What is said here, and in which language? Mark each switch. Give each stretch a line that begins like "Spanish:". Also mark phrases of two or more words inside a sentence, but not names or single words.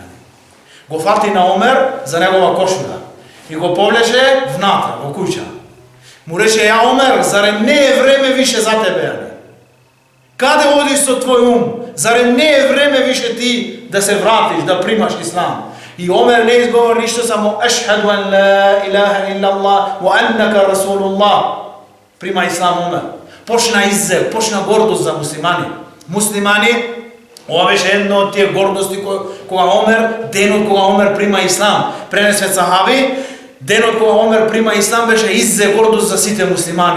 Macedonian: Го фати на Омер за негова кошура и го повлече внатре, во куќа. Му рече, ја Омер, зарем не е време више за тебе, Каде одиш со твој ум? Зарем не е време више ти да се вратиш, да примаш ислам? И Омер не изговори ништо, само
Arabic: أشهد أن لا إله إلا الله وأنك رسول الله.
Macedonian: Прима ислам Омер. Почна иззел, почна гордост за муслимани. Муслимани, ова беше едно од тие гордости кога Омер, денот кога Омер прима ислам, пренесе сахаби, денот кога Омер прима ислам беше иззе гордост за сите муслимани.